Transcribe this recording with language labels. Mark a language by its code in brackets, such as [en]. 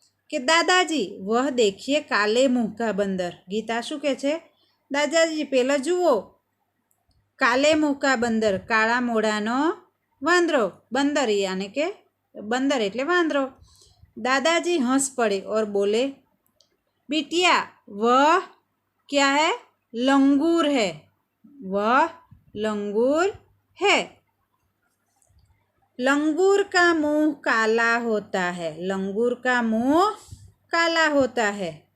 [hi] कि दादाजी वह देखिए काले मुंह का बंदर। [gu] गीता शू कहे छे? दादाजी पेला जुओ [hi] काले मुंह का बंदर, [gu] काळा मोढानो वांदरो। [hi] बंदर यानी के बंदर [gu] एटले वांदरो। [hi] दादाजी हंस पड़े और बोले, बिटिया वह क्या है? लंगूर है। वह लंगूर है। लंगूर का मुंह काला होता है। लंगूर का मुंह काला होता है।